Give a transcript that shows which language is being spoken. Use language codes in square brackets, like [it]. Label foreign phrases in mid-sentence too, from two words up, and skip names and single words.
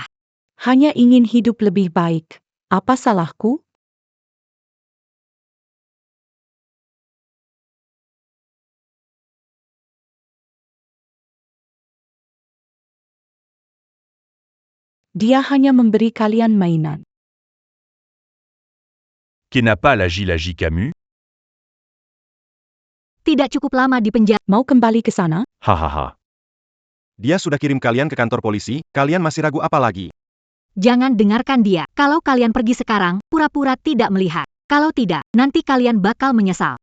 [id] Hanya ingin hidup lebih baik. Apa salahku? Dia hanya memberi kalian mainan. Qui n'a pas l'agi Camus? Tidak cukup lama di penjara. Mau kembali ke sana? Hahaha. Dia sudah kirim kalian ke kantor polisi, kalian masih ragu apa lagi? Jangan dengarkan dia. Kalau kalian pergi sekarang, pura-pura tidak melihat. Kalau tidak, nanti kalian bakal menyesal.